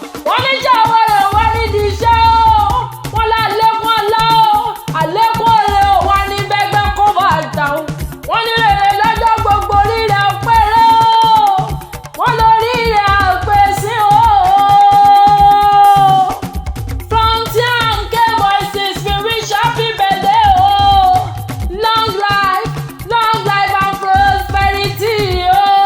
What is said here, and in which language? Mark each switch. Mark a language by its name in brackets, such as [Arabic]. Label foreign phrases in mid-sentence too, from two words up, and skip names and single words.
[Yoruba] Wọ́n ní jẹ́ àwọn rẹ̀ wá nídìí iṣẹ́ o. Wọ́n lá lékún ọlá o, àlékún ọrẹ o, wá ní bẹ́gbẹ́ kó bá jà o. Wọ́n ní rere lọ́jọ́ gbogbo, rírẹ̀ ọpẹ́ rẹ o. Wọ́n lọ rírẹ̀ àpèsè o. [English] Frontier and K Voices, we wish happy birthday o. Long life, long life and prosperity o.